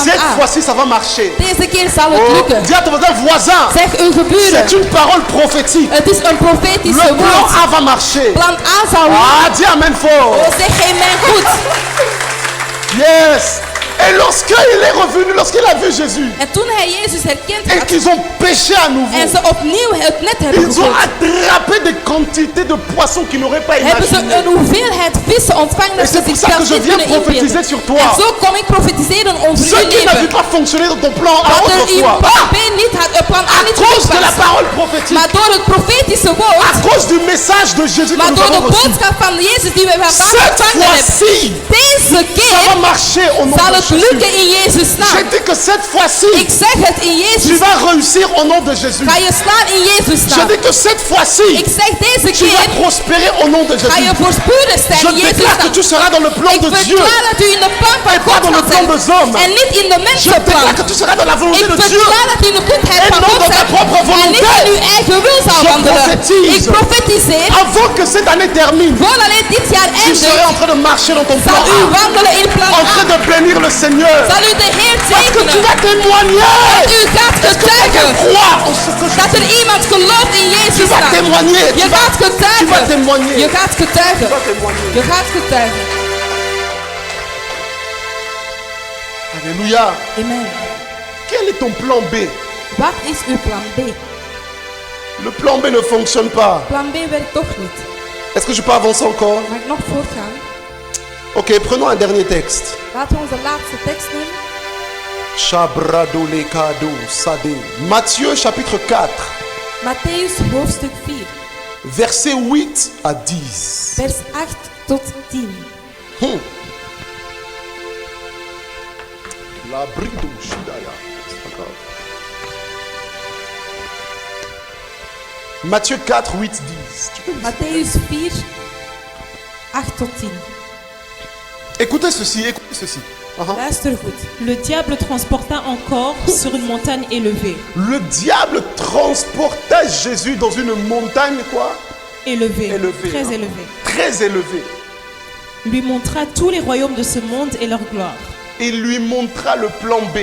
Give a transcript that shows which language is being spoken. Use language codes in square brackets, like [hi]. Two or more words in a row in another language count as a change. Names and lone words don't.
[fr] Cette A. fois-ci, ça va marcher. [nl] Deze keer zal het Oh, lukken. [fr] dis à ton voisin, voisin. [nl] Zeg uw geburen. [fr] C'est une parole prophétique. [nl] Het is een [fr] Le [nl] profetische [fr] plan [nl] woord. [fr] A va marcher. [nl] Plan A zal lukken. [fr] Ah, dis amen fort. [nl] Oh, zeg amen goed. [en] Yes. [fr] Et lorsqu'il est revenu, lorsqu'il a vu Jésus [nl] En toen hij Jezus herkend [fr] et [nl] had [fr] qu'ils ont péché à nouveau, [nl] en ze opnieuw het net hebben [fr] ils ont [nl] gegooid, [fr] attrapé des quantités de poissons qu'ils n'auraient pas [nl] hebben ze [fr] imaginé. [nl] een hoeveelheid vissen ontvangen [fr] Et [nl] dat ze [fr] c'est pour ça que [nl] zichzelf [fr] je [nl] niet [fr] viens [nl] kunnen [fr] prophétiser [nl] inbeelden. [fr] sur toi. [nl] En zo kom ik profetiseren over [fr] Ce [nl] uw [fr] qui n'avait [nl] leven. [fr] pas fonctionné dans ton plan A [nl] Dat er in [fr] autrefois, [nl] plan B niet had, plan A [fr] à [nl] niet [fr] cause [nl] goed [fr] de la [nl] was. [fr] parole prophétique, [nl] Maar door het profetische [fr] à [nl] woord, [fr] cause du message de Jésus que [nl] maar [fr] nous [nl] door de [fr] avons reçu, [nl] boodschap van Jezus die we vandaag [fr] cette [nl] ontvangen hebben. [fr] fois-ci, [nl] Deze [fr] ça va [nl] keer [fr] marcher au nom [nl] zal [fr] de [nl] het [fr] Jésus. [nl] lukken in Jezus' [fr] Je [nl] naam. [fr] dis que cette fois-ci, [nl] Ik zeg het in [fr] tu [nl] Jezus. [fr] vas réussir au nom de Jésus. [nl] Ga je slaan in Jezus' [fr] Je [nl] naam. [fr] dis que cette fois-ci, [nl] Ik zeg deze [fr] tu vas [nl] keer [fr] prospérer au nom de [nl] ga je [fr] Jésus. [nl] voorspoedig zijn [fr] Je [nl] in Jezus' [fr] déclare que [nl] naam. [fr] tu seras dans le plan [nl] Ik [fr] de Dieu. [nl] verklaar dat u in de plan van [fr] pas [nl] God [fr] dans le [nl] gaat [fr] plan [nl] zijn. [fr] des hommes. [nl] En niet in de [fr] Je [nl] mensenplan. [fr] déclare que tu seras dans la volonté [nl] Ik [fr] de Dieu. [nl] verklaar dat u in de goedheid [fr] En [nl] van [fr] non [nl] God [fr] dans ta [nl] bent. [fr] propre [nl] En niet [fr] volonté. [nl] in uw eigen wil zal [fr] Je [nl] wandelen. [fr] prophétise. [nl] Ik profetiseer. [fr] Avant que cette année termine, [nl] Voordat dit jaar [fr] tu serais en [nl] eindigt, [fr] train de marcher dans ton plan [nl] zal u [fr] A, [nl] wandelen in plan [fr] en train [nl] A. [fr] de bénir le Seigneur. [nl] Zal u de Heer [fr] Parce que tu [nl] zegenen. [fr] vas témoigner. [nl] U gaat [fr] Quelqu'un [nl] getuigen. [fr] croit en ce que je [nl] Dat er [fr] dis. [nl] iemand gelooft in [fr] Tu [nl] Jezus' [fr] vas [nl] naam. [fr] témoigner. [nl] Je [fr] Tu vas [nl] gaat getuigen. [fr] témoigner. [nl] Je gaat getuigen. [fr] Tu vas témoigner. [nl] Je gaat getuigen. [fr] Alléluia. Amen. Quel est ton plan B? [nl] Wat is uw plan B? [fr] Le plan B ne fonctionne pas. [nl] Plan B werkt toch niet. [fr] Est-ce que je peux avancer encore? [nl] Mag ik nog voortgaan? [fr] Ok, prenons un dernier texte. [nl] Laten we onze laatste tekst nemen. Shabradolekado Sade. [fr] Matthieu chapitre 4, [nl] Matthäus hoofdstuk 4, [fr] versets 8 à 10. [nl] vers 8 tot 10. La brido shidaya. [fr] C'est pas grave. Matthieu 4, 8, 10. Tu peux le dire. [nl] Matthäus 4, 8 tot 10. [fr] Écoutez ceci, écoutez ceci. [nl] Luister goed. [fr] Le diable transporta encore sur une montagne élevée. Le diable transporta Jésus dans une montagne quoi? Élevée, Élevée, très hein. élevée. Très élevée. Lui montra tous les royaumes de ce monde et leur gloire. Il lui montra le plan B.